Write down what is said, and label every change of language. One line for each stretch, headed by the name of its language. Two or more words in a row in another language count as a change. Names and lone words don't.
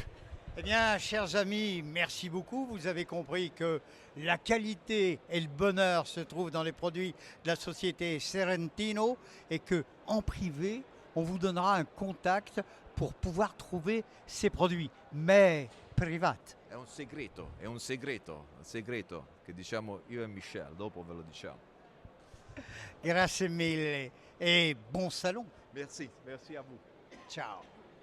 French: Eh bien, chers amis, merci beaucoup. Vous avez compris que la qualité et le bonheur se trouvent dans les produits de la société Serentino et que en privé, on vous donnera un contact pour pouvoir trouver ces produits, mais privati.
Italian: È un segreto che diciamo io e Michel, dopo ve lo diciamo. Grazie mille
French: et bon salon. Merci à vous.
Italian: Ciao.